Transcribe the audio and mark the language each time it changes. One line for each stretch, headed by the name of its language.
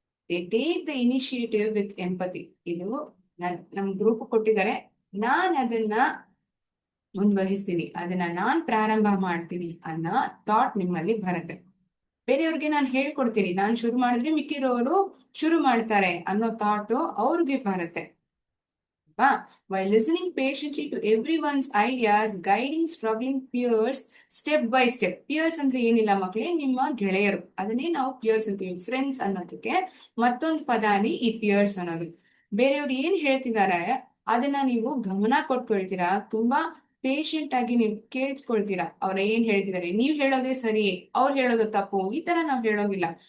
English: They take the initiative with empathy.
Kannada: ಇದು ನಮ್ group ಕೊಟ್ಟಿದ್ದಾರೆ, ನಾನ್ ಅದನ್ನ ಮುಂದುವರಿಸ್ತೀನಿ, ಅದನ್ನ ನಾನ್ ಪ್ರಾರಂಭ ಮಾಡ್ತೀನಿ ಅನ್ನೋ ಥಾಟ್ ನಿಮ್ಮಲ್ಲಿ ಬರುತ್ತೆ. ಬೇರೆಯವ್ರಿಗೆ ನಾನು ಹೇಳ್ಕೊಡ್ತೀನಿ, ನಾನು ಶುರು ಮಾಡಿದ್ರೆ ಮಿಕ್ಕಿರೋರು ಶುರು ಮಾಡ್ತಾರೆ ಅನ್ನೋ ಥಾಟು ಅವ್ರಿಗೆ ಬರುತ್ತೆ.
English: While listening patiently to everyone's ideas, guiding struggling peers step by step.
Kannada: Peers ಅಂದ್ರೆ ಏನಿಲ್ಲ ಮಕ್ಕಳೇ, ನಿಮ್ಮ ಗೆಳೆಯರು. ಅದನ್ನೇ ನಾವು peers ಅಂತೀವಿ. ಫ್ರೆಂಡ್ಸ್ ಅನ್ನೋದಕ್ಕೆ ಮತ್ತೊಂದು ಪದಾನಿ ಈ peers ಅನ್ನೋದು. ಬೇರೆಯವ್ರು ಏನ್ ಹೇಳ್ತಿದ್ದಾರೆ ಅದನ್ನ ನೀವು ಗಮನ ಕೊಟ್ಕೊಳ್ತೀರಾ, ತುಂಬಾ ಪೇಶೆಂಟ್ ಆಗಿ ನೀವು ಕೇಳಿಸ್ಕೊಳ್ತೀರಾ. ಅವ್ರ ಏನ್ ಹೇಳ್ತಿದ್ದಾರೆ, ನೀವ್ ಹೇಳೋದೇ ಸರಿ, ಅವ್ರು ಹೇಳೋದು ತಪ್ಪು, ಈ ತರ ನಾವ್ ಹೇಳೋಂಗಿಲ್ಲ.